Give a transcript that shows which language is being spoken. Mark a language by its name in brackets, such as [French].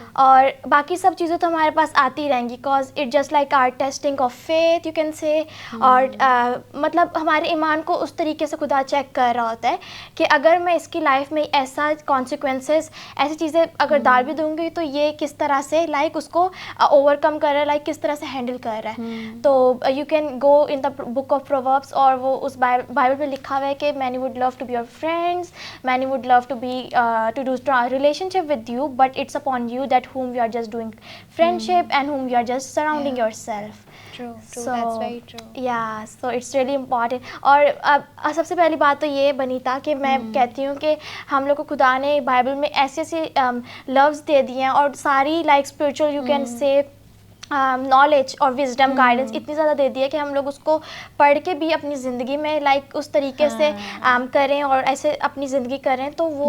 [Urdu] اور باقی سب چیزیں تو ہمارے پاس آتی رہیں گی, [English] Because it just like are testing of faith you can say. [Urdu] اور مطلب ہمارے ایمان کو اس طریقے سے خدا چیک کر رہا ہوتا ہے کہ اگر میں اس کی لائف میں ایسا کانسیکوینسز, ایسی چیزیں اگر ڈال بھی دوں گی تو یہ کس طرح سے لائک اس کو اوور کم کر رہا ہے, لائک کس طرح سے ہینڈل کر رہا ہے. [English] تو you can go in the book of Proverbs, [Urdu] اور وہ اس بائبل میں لکھا ہوا ہے کہ [English] Many would love to be your friends, many would love to be to do relationship with you, but it's upon you that whom you are just doing friendship and whom you are just surrounding yourself. True, So, that's very true. yeah, so it's really important. [Urdu] اور سب سے پہلی بات تو یہ بنی تھا کہ میں کہتی ہوں کہ ہم لوگ کو خدا نے بائبل میں ایسے ایسے لفظ دے دیے ہیں اور ساری like spiritual you can say knowledge اور وزڈم گائیڈنس اتنی زیادہ دے دی ہے کہ ہم لوگ اس کو پڑھ کے بھی اپنی زندگی میں لائک اس طریقے سے کریں اور ایسے اپنی زندگی کریں تو وہ